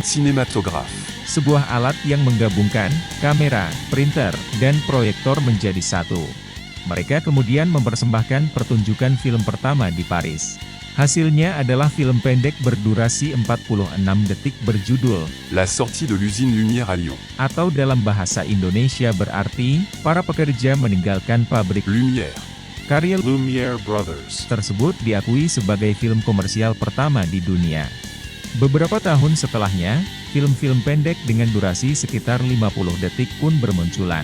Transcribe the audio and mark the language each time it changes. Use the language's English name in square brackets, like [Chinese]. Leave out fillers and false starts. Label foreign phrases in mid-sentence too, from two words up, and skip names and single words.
[Indonesian] Cinématographe. sebuah alat yang menggabungkan kamera, printer, dan proyektor menjadi satu. Mereka kemudian mempersembahkan pertunjukan film pertama di Paris. Hasilnya adalah film pendek berdurasi 46 detik berjudul, La sortie de l'usine Lumière à Lyon. atau dalam bahasa Indonesia berarti, para pekerja meninggalkan pabrik. Lumière. Karya Lumière Brothers. tersebut diakui sebagai film komersial pertama di dunia. Beberapa tahun setelahnya, film-film pendek dengan durasi sekitar 50 detik pun bermunculan.